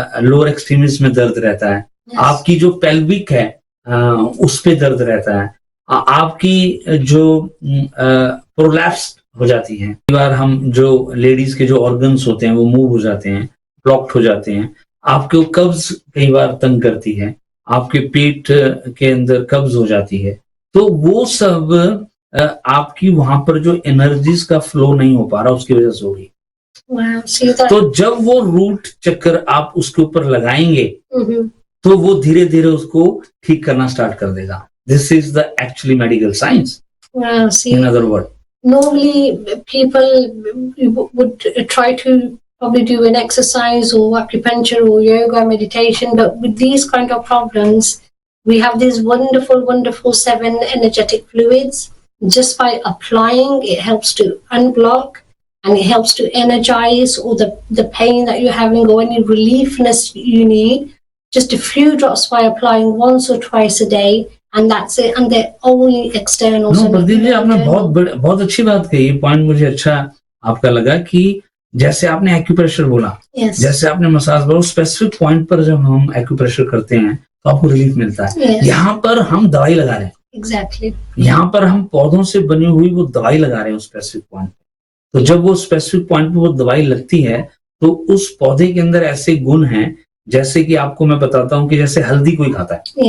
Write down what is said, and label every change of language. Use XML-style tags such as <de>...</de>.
<hi>Lower extremities में दर्द रहता है, आपकी जो पेल्विक है उस पे दर्द रहता है, आपकी जो प्रोलैप्स हो जाती है, कई बार हम जो लेडीज के जो ऑर्गन्स होते हैं वो मूव हो जाते हैं, ब्लॉक्ड हो जाते हैं, आपको कब्ज कई बार तंग करती है, आपके पेट के अंदर कब्ज हो जाती है, तो वो सब आपकी वहां पर जो एनर्जीज का फ्लो नहीं हो पा रहा उसकी वजह से होगी। तो जब वो रूट चक्कर आप उसके ऊपर लगाएंगे तो वो धीरे धीरे उसको ठीक करना स्टार्ट कर देगा।</hi> <en>This is the actually medical science. In other word, normally people would try to probably do an exercise or acupuncture or yoga meditation, but with these kind of problems we have these wonderful 7 energetic fluids. Just by applying, it helps to unblock and it helps to energize all the pain that you're having or any reliefness you need. Just a few drops by applying once or twice a day, and that's it. And they're only external.</en> <hi>No, Pradeep ji आपने बहुत अच्छी बात कही। Point मुझे अच्छा आपका लगा कि जैसे आपने एक्यूप्रेशर बोला,</hi> <en>yes.</en> <hi>जैसे आपने मसाज बोला, स्पेसिफिक पॉइंट पर जब हम एक्यूप्रेशर करते हैं तो आपको रिलीफ मिलता है।</hi> <en>yes.</en> <hi>यहाँ पर हम दवाई लगा रहे हैं।</hi> <en>Exactly.</en> <hi>यहाँ पर हम पौधों से बनी हुई वो दवाई लगा रहे हैं उस स्पेसिफिक पॉइंट पे। तो जब वो स्पेसिफिक पॉइंट पे वो दवाई लगती है तो उस पौधे के अंदर ऐसे गुण हैं, जैसे कि आपको मैं बताता हूँ कि जैसे हल्दी कोई खाता है,</hi>